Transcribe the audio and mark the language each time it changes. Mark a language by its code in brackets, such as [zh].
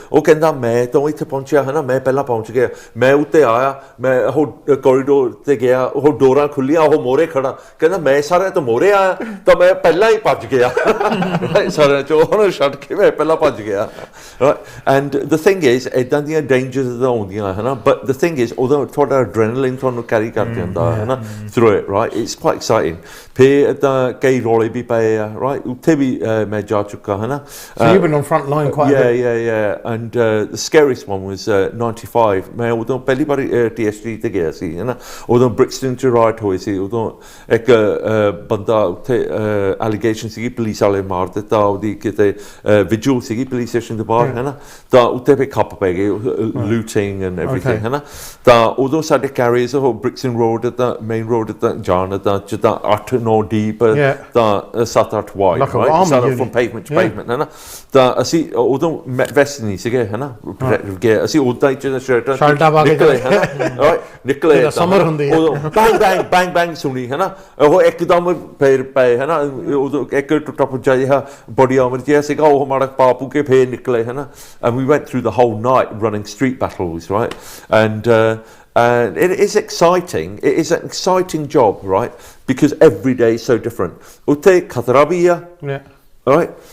[pa] ਉਹ ਕਹਿੰਦਾ ਮੈਂ ਤਾਂ ਇੱਥੇ ਪਹੁੰਚਿਆ ਹੈ ਨਾ, ਮੈਂ ਪਹਿਲਾਂ ਪਹੁੰਚ ਗਿਆ, ਮੈਂ ਉੱਤੇ ਆਇਆ, ਮੈਂ ਉਹ ਕੋਰੀਡੋਰ 'ਤੇ ਗਿਆ, ਉਹ ਡੋਰਾਂ ਖੁੱਲੀਆਂ, ਉਹ ਮੋਹਰੇ ਖੜਾ, ਕਹਿੰਦਾ ਮੈਂ ਸਾਰਿਆਂ ਤੋਂ ਮੋਹਰੇ ਆਇਆ ਤਾਂ ਮੈਂ ਪਹਿਲਾਂ ਹੀ ਭੱਜ ਗਿਆ ਸਾਰਿਆਂ 'ਚੋਂ ਉਹਨੂੰ ਛੱਡ ਕੇ ਮੈਂ ਪਹਿਲਾਂ ਭੱਜ ਗਿਆ। [en] and the thing is [pa] ਇੱਦਾਂ ਦੀਆਂ ਡੇਂਜਰਸ ਤਾਂ ਆਉਂਦੀਆਂ ਹੈ ਨਾ, [en] but the thing is [pa] ਉਦੋਂ ਤੁਹਾਡਾ ਐਡਰੇਨਲਿਨ ਤੁਹਾਨੂੰ ਕੈਰੀ ਕਰ ਦਿੰਦਾ ਹੈ ਨਾ through it, right, [en] It's quite exciting. [pa] ਫਿਰ ਇੱਦਾਂ ਕਈ ਰੌਲੇ ਵੀ ਪਏ ਆ, ਰਾਈਟ, ਉੱਥੇ ਵੀ ਮੈਂ ਜਾ ਚੁੱਕਾ ਹੈ ਨਾ। [en] So you've been on front line quite a bit. Yeah. And the scariest one was 95. [pa] ਮੈਂ ਉਦੋਂ ਪਹਿਲੀ ਵਾਰੀ TSG ਤੇ ਗਿਆ ਸੀ ਹੈ ਨਾ, ਉਦੋਂ ਬ੍ਰਿਕਸਟਨ 'ਚ ਰਾਈਟ ਹੋਈ ਸੀ। ਉਦੋਂ ਇੱਕ ਬੰਦਾ ਉੱਥੇ ਐਲੀਗੇਸ਼ਨ ਸੀਗੀ, ਪੁਲਿਸ ਵਾਲੇ ਮਾਰ ਦਿੱਤਾ, ਉਹਦੀ ਕਿਤੇ ਵਿਜੂਅਲ ਸੀਗੀ ਪੁਲਿਸ ਸਟੇਸ਼ਨ ਦੇ ਬਾਹਰ ਹੈ ਨਾ, ਤਾਂ ਉੱਤੇ ਫਿਰ ਖੱਪ ਪੈ ਗਏ, ਲੂਟਿੰਗ ਐਂਡ ਐਵਰੀਥਿੰਗ ਹੈ ਨਾ। ਤਾਂ ਉਦੋਂ ਸਾਡੇ ਕੈਰੀਅਰਸ ਉਹ ਬ੍ਰਿਕਸਟਨ ਰੋਡ ਤਾਂ ਮੇਨ ਰੋਡ ਤਾਂ ਜਾਣ ਤਾਂ ਜਿੱਦਾਂ 8-9 ਡੀਪ ਤਾਂ 7-8 ਵਾਈਡ, ਰਾਈਟ, [en] from pavement to pavement [pa] ਹੈ ਨਾ। ਤਾਂ ਅਸੀਂ ਉਦੋਂ ਵੈਸਟ ਨਹੀਂ ਸੀਗੇ ਹੈ ਨਾ, ਗਏ ਅਸੀਂ ਉਦਾਂ ਹੀ ਸ਼ਰਟਾਂ ਨਿਕਲੇ ਹੈ ਨਾ, ਨਿਕਲੇ ਸਮਰ ਹੁੰਦੀ ਹੈ, ਉਦੋਂ ਬੈਂਗ ਬੈਂਗ ਸੁਣੀ ਹੈ ਨਾ, ਉਹ ਇੱਕਦਮ ਫੇਰ ਪਏ ਹੈ ਨਾ, ਉਦੋਂ ਇੱਕ ਟੁੱਟਾ ਪੁੱਜਾ ਜਿਹਾ ਬੋਡੀ ਆਰਮਰ ਜਿਹਾ ਸੀਗਾ, ਉਹ ਮਾੜਾ ਪਾ ਪੂ ਕੇ ਫੇਰ ਨਿਕਲੇ ਹੈ ਨਾ। [en] And we went through the whole night running street battles, right, and it is exciting. It is an exciting job, right? Because every day is so different. [pa] Utte khatra bhi hai, right?